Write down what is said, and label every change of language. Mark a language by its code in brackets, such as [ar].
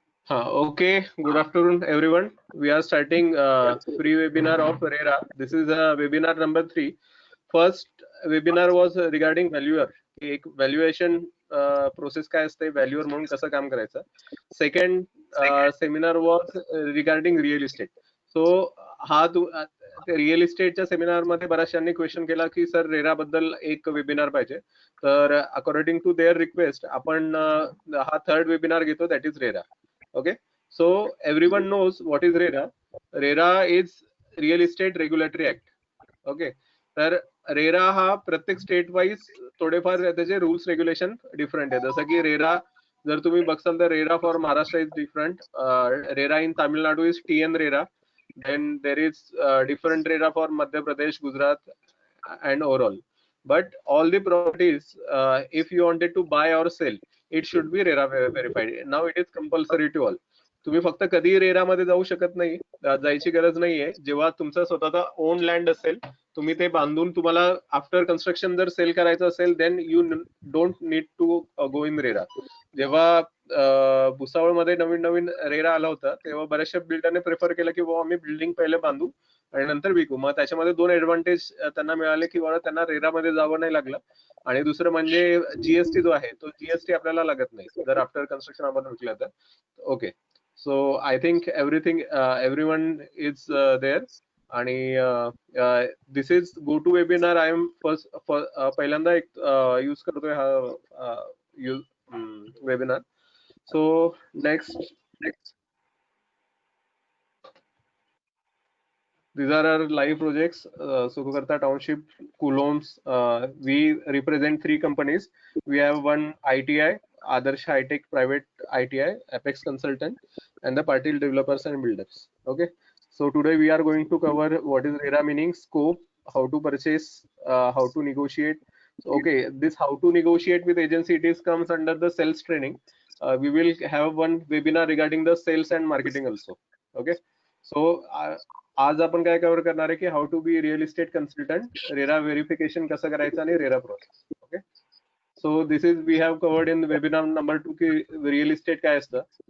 [en] Okay, good afternoon, everyone. We are starting free webinar of RERA. This is webinar number 3. First webinar was regarding valuer. [mr] एक valuation process काय असते, valuer म्हणून कसं काम करायचं. [en] Second seminar was regarding real estate. So [mr] हा real इस्टेटच्या seminar मध्ये बऱ्याचशांनी क्वेश्चन केला की सर रेरा बद्दल एक वेबिनार पाहिजे. तर [en] according to their request [mr] आपण हा थर्ड वेबिनार घेतो, [en] That is RERA. Okay, so everyone knows what is RERA. RERA is Real Estate Regulatory Act. [mr] Okay, तर रेरा हा प्रत्येक स्टेट वाईज थोडेफार त्याचे रूल्स रेग्युलेशन डिफरंट आहे. जसं की रेरा जर तुम्ही बघसाल तर [en] RERA for Maharashtra is different, RERA in Tamil Nadu is TN रेरा, then there is different RERA for Madhya Pradesh, Gujarat, and overall. But all the properties, if you wanted to buy or sell, it should be RERA verified. Now it is compulsory to all. [mr] तुम्ही फक्त कधी RERA मध्ये जाऊ शकत नाही, जायची गरज नाहीये. जेव्हा तुमचा स्वतःचा ओन लँड असेल, तुम्ही ते बांधून तुम्हाला आफ्टर कन्स्ट्रक्शन जर सेल करायचं असेल, [en] Then you don't need to go in RERA. [mr] जेव्हा भुसावळमध्ये नवीन नवीन रेरा आला होता तेव्हा बऱ्याचशा बिल्डरने प्रेफर केलं की आम्ही बिल्डिंग पहिले बांधू आणि नंतर विकू. मग त्याच्यामध्ये दोन ऍडव्हान्टेज त्यांना मिळाले की त्यांना रेरामध्ये जावं नाही लागलं, आणि दुसरं म्हणजे जीएसटी जो आहे तो जीएसटी आपल्याला लागत नाही जर आफ्टर कन्स्ट्रक्शन आपण विकलं तर. [en] Okay, so I think everyone is there. [mr] आणि [en] This is go to webinar. [mr] I am पहिल्यांदा एक यूज करतोय हा webinar. [en] So next these are our live projects. Sukhkarta Township, Coulombs. We represent 3 companies. We have one ITI, Adarsh High Tech Private ITI, Apex Consultant, and the Patil Developers and Builders. Okay, so today we are going to cover what is RERA meaning, scope, how to purchase, how to negotiate. Okay, this how to negotiate with agency, it is comes under the sales training. We will have one webinar regarding the sales and marketing also. Okay, so [mr] आज आपण काय cover करणार आहे की [en] how to be real estate consultant, [mr] RERA verification कसं करायचं आणि RERA process. [en] okay, so this is we have covered in webinar number 2 [mr] की [en] real estate [mr] काय असतं.